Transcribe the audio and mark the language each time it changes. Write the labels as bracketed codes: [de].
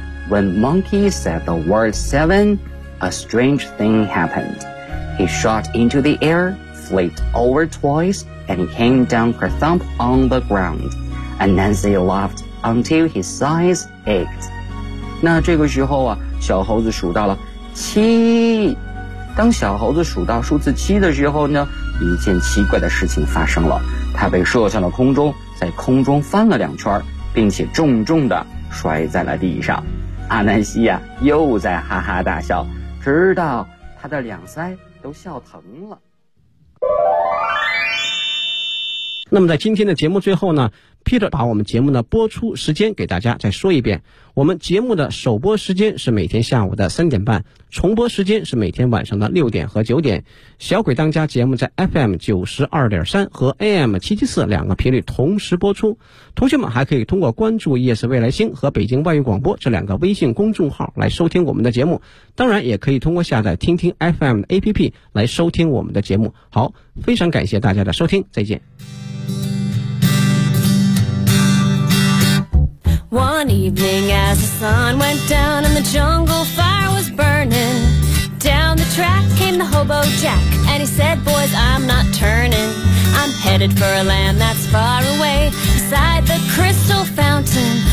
[en] When Monkey said the word 7, a strange thing happened. He shot into the air, flipped over twice, and came down kerthump on the ground. Anansi laughed until his eyes ached. [zh] 那这个时候啊，小猴子数到了七。当小猴子数到数字七的时候呢，一件奇怪的事情发生了，它被射向了空中，在空中翻了两圈，并且重重地摔在了地上。阿南西呀，又在哈哈大笑，直到他的两腮都笑疼了。那么在今天的节目最后呢， Peter 把我们节目的播出时间给大家再说一遍，我们节目的首播时间是每天下午的3:30，重播时间是每天晚上的6点和9点。小鬼当家节目在 FM92.3 和 AM774 两个频率同时播出。同学们还可以通过关注 ES 未来星和北京外语广播这两个微信公众号来收听我们的节目。当然也可以通过下载听听 FM 的 APP 来收听我们的节目。好，非常感谢大家的收听，再见。 [en] One evening as the sun went down and the jungle fire was burning, down the track came the hobo Jack, and he said, boys, I'm not turning. I'm headed for a land that's far away, beside the crystal fountain.